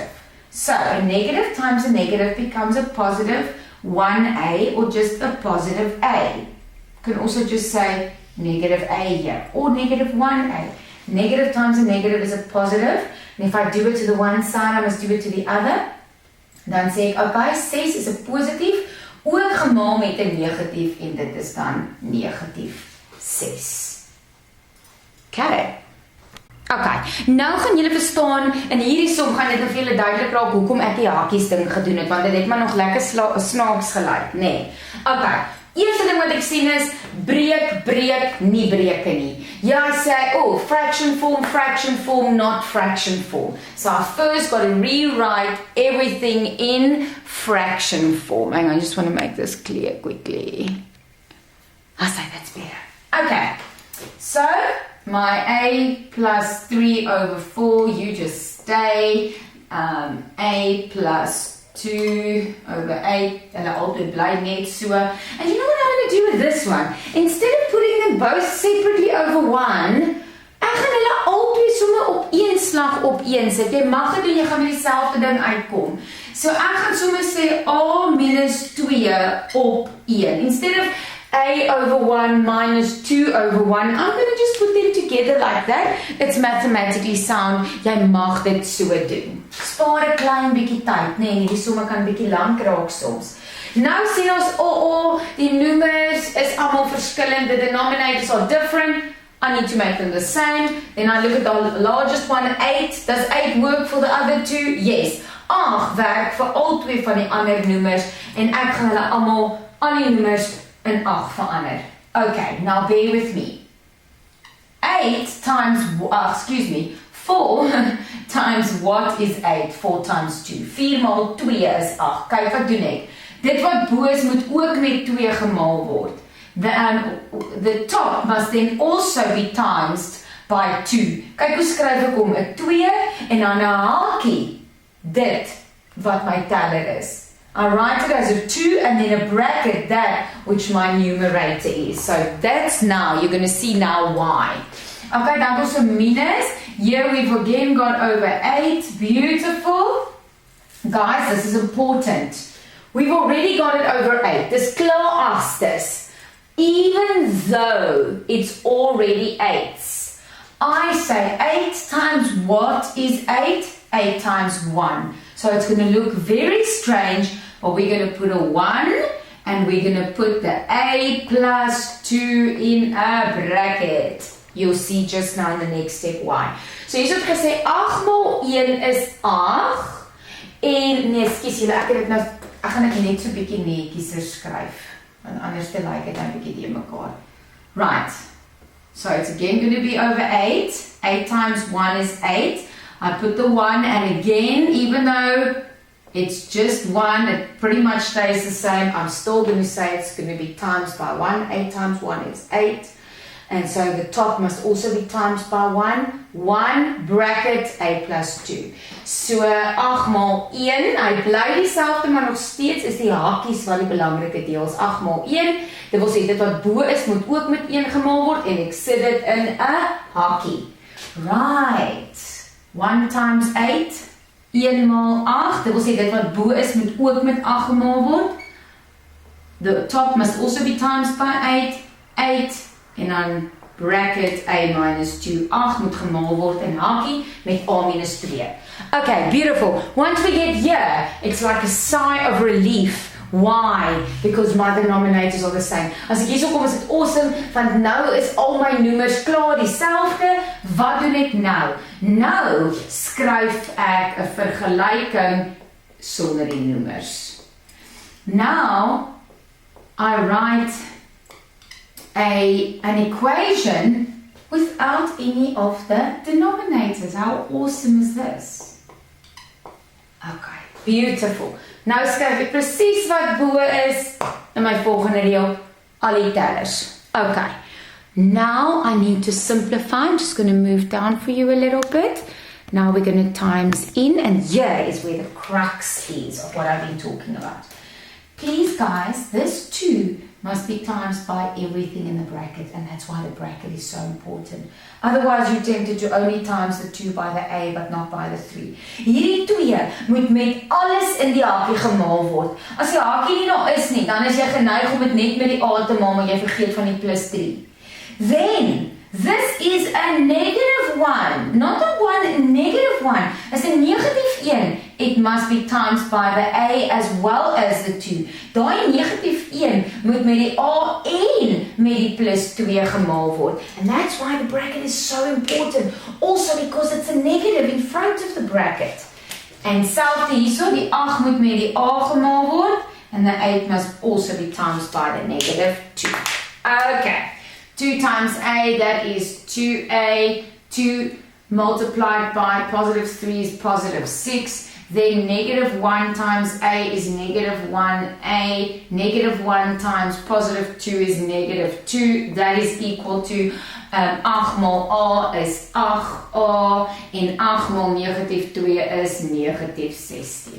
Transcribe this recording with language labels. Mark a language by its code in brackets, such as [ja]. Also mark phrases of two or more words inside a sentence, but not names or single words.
[en] So, a negative times a negative becomes a positive 1a, or just a positive a. You can also just say negative a here, or negative 1a. Negative times a negative is a positive, and if I do it to the one side, I must do it to the other. [af] Dan sê ek, okay, 6 is 'n positief, ook gemaal met 'n negatief, en dit is dan negatief 6. Okay. Okay, nou gaan julle verstaan, in hierdie som gaan dit nog vir julle duidelik raak hoekom ek die hakies ding gedoen het, want dit het maar nog lekker snaaks gelyk, nê. Nee. Okay, eerste ding wat ek sien is, breek, nie breuke nie. Ja, [en] I say, fraction form, not fraction form. So I first got to rewrite everything in fraction form. Hang on, I just want to make this clear quickly. I'll say that's better. Okay, so my a plus 3 over 4, you just stay. A plus 2 over 8, [af] hulle altyd bly net so. [en] And you know what I'm going to do with this one? Instead of putting them both separately over 1, [af] ek gaan hulle altyd sommer op een slag op 1 sit. Jy mag dit doen, jy gaan met dieselfde ding uitkom. So ek gaan sommer sê A minus 2 op 1. [en] Instead of A over 1 minus 2 over 1, I'm going to just put them together like that. It's mathematically sound. [af] Jy mag dit so doen. Spaar 'n klein bietjie tyd, nee, die somme kan bietjie lank raak soms. Nou sê ons, die noemers is almal verskillend, [en] the denominators are different. I need to make them the same. Then I look at the largest one, 8. Does 8 work for the other two? Yes. [af] 8 werk vir al twee van die ander noemers en ek gaan hulle almal, al die noemers in 8 verander. [en] Okay, now bear with me. 8 times, 4 times what is 8? 4 times 2. [af] 4 maal 2 is 8. Kyk wat doen ek. Dit wat bo is moet ook met 2 gemaal word. [en] The top must then also be times by 2. [af] Kyk hoe skryf ek hom, 'n 2 en dan 'n hakie. Dit wat my teller is. [en] I write it as a 2 and then a bracket that which my numerator is. So that's now, you're going to see now why. [af] Okay, dan was a minus. [en] Here we've again got over 8. Beautiful. Guys, this is important. We've already got it over 8. [af] Dis klaar agsters. [en] Even though it's already 8s. I say 8 times what is 8? 8 times 1. So it's going to look very strange, but we're going to put a 1 and we're going to put the A plus 2 in a bracket. You'll see just now in the next step why. [af] So jy het gesê 8 maal 1 is 8 en nee, skus julle, ek gaan dit net so bietjie netjies skryf. Want anders te lyk dit net bietjie die mekaar. [en] Right. So it's again going to be over 8. 8 times 1 is 8. I put the 1 and again, even though it's just 1, it pretty much stays the same. I'm still going to say it's going to be times by 1. 8 times 1 is 8. And so the top must also be times by 1. 1 bracket A plus 2. [af] So 8 maal 1, hy bly dieselfde, maar nog steeds is die hakies wat die belangrike deel is. 8 maal 1, dit wil sê dit wat bo is moet ook met 1 gemaal word en ek sit dit in 'n hakie. Right. 1 times 8, 1 maal 8, dit wil sê dit wat bo is moet ook met 8 gemaal word. [en] The top must also be times by 8, [af] 8, en dan bracket A minus 2, 8 moet gemaal word in hakie met A minus 2. [en] Okay, beautiful. Once we get here, it's like a sigh of relief. Why? Because my denominators are the same. [af] As ek hierso kom is dit awesome, want nou is al my noemers klaar dieselfde. Wat doen ek nou? Nou skryf ek 'n vergelyking sonder die noemers. [en] Now I write an equation without any of the denominators. How awesome is this? Okay, beautiful. [af] Nou skryf ek presies wat bo is in my volgende reël, al die tellers. [en] Okay, now I need to simplify. I'm just going to move down for you a little bit. Now we're going to times in, and here is where the crux is of what I've been talking about. Please guys, this 2 must be times by everything in the bracket, and that's why the bracket is so important. Otherwise you're tempted to only times the 2 by the A but not by the 3. [af] Hierdie 2 moet met alles in die hakie gemaal word. As die hakie nie daar is nie, dan is jy geneig om dit net met die A te maal, maar jy vergeet van die plus 3. [en] Then this is a negative 1, not a 1, a negative 1. As a negative 1, it must be times by the A as well as the 2. [af] Daai negative 1 moet met die A en met die plus 2 gemaal word. [en] And that's why the bracket is so important. Also because it's a negative in front of the bracket. [af] En selfde hierso, die 8 moet met die A gemaal word. [en] And the 8 must also be times by the negative 2. Okay. 2 times A, that is 2A. 2 multiplied by positive 3 is positive 6. then negative 1 times a is negative 1a, negative 1 times positive 2 is negative 2, that is equal to 8 [af] maal a is 8a, en 8 maal negatief 2 is negatief 16.